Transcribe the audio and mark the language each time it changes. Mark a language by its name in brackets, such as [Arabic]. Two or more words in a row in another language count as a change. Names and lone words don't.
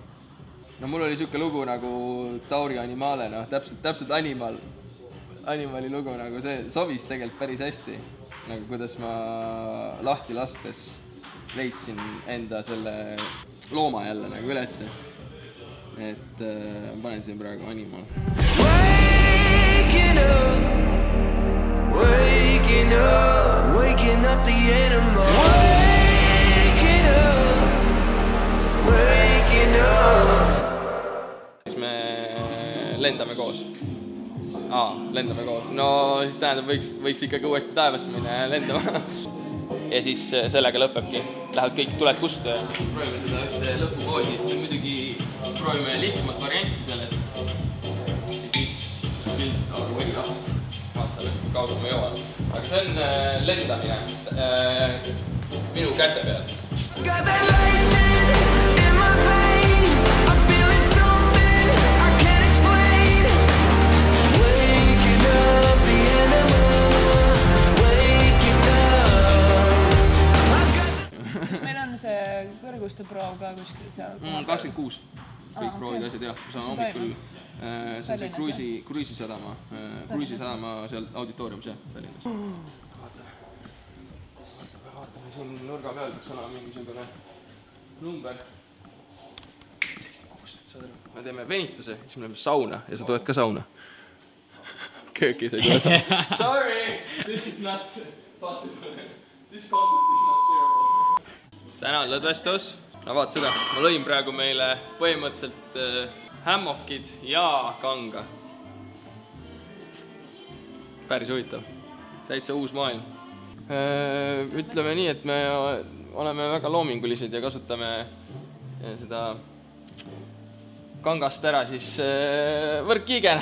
[Estonian] No mul oli siuke lugu nagu Tauri Animale, täpselt Animali lugu, nagu see sobis tegelikult päris hästi. Nagu kuidas ma lahti lastes leidsin enda selle looma jälle nagu ülesse. Et panen siin praegu Animal. [English] Waking up the animal. Waking up. [Estonian] Siis me lendame koos. Lendame koos. No siis tähendab, võiks ikkagi uuesti taevasse minna ja lendama. Ja siis sellega lõpebki. Lähevad kõik tuled kust. Proovime seda ühte lõpupoosi. See on muidugi, proovime lihtsamat varianti sellest. Ja siis pilt nagu või vaata, lõsti kaugel ma jõuan. Aga see on lendamine minu käte peal. [English] Got that lightning in my veins. I'm feeling something I can't explain. Waking up the animal. Waking up. [Estonian] Kas meil on see kõrguste proov ka kuskil seal? 26. Kõik proovid asjad, jah. See on hommikul. See on see Kruiisisadama seal auditooriumis, jah, Tallinnas. Vaatame siin nurga peal, võiks olla mingisugune number. 76, saad aru. Me teeme venituse, siis me läheme sauna ja sa tuled ka sauna. Kööki sa ei tule sauna. [English] Sorry, this is not possible. This conflict is not shareable. [Estonian] Tänan, lõdvestus. No vaat seda, ma lõin praegu meile põhimõtteliselt hämmokid ja kanga. Päris huvitav. Täitsa uus maailm. Ütleme nii, et me oleme väga loomingulised ja kasutame seda kangast ära siis võrkkiigena.